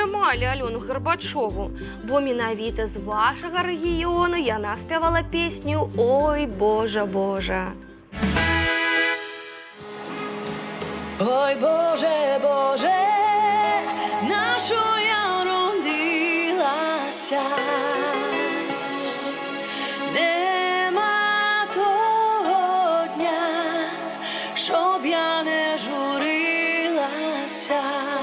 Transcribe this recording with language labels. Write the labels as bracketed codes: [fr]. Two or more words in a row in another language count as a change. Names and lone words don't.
[be] упаміналі Альону Гарбачову, бо менавіта з вашага рэгіёну яна спявала песню «Ой, Божа, Божа». [uk] Ой, Боже, Боже, на що я родилася? Нема того дня, щоб я не журилася.